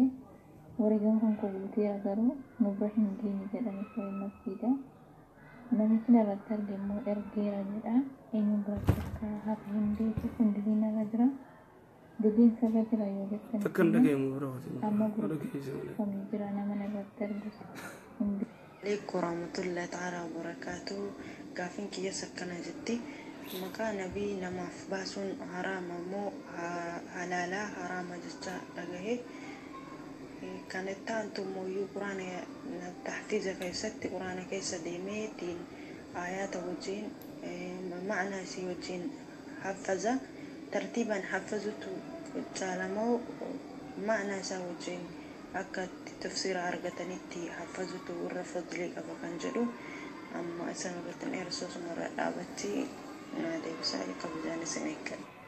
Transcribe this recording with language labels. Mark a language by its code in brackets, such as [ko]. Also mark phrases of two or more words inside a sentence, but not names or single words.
[om] Wareegama kan guuteera garuu nu bira hin geenye jedhame ture masjida. Namichi narratti arge immoo ergeera jedha. Eenyu biratti akka hafa hin beeku hundi narra jira. Dubbiin saba jira yoo jettan takkan dhagayeemu biraati amma gurgurfamee jira nama narratti argisu hundi. [ar] عليكم ورحمة الله تعالى وبركاته. [om] Gaafin kiyya sakkana jetti maqaa nabii namaaf baasuun haraama moo halaalaa haraama jecha dhagahe kan itti aantu mooyyuu quraana tahfiiza keessatti quraana keessa deemeetiin aayaata wajjiin ma'anaa isii wajjiin haffaza tartiibaan haffazutu caalamoo ma'anaa isaa wajjiin akka tafsiira argatanitti haffazutu irra fadlii qaba kan jedhu amma isan irratti dheersoo sumarra dhaabatti naa deebisaa kabajaan isin eeggadha.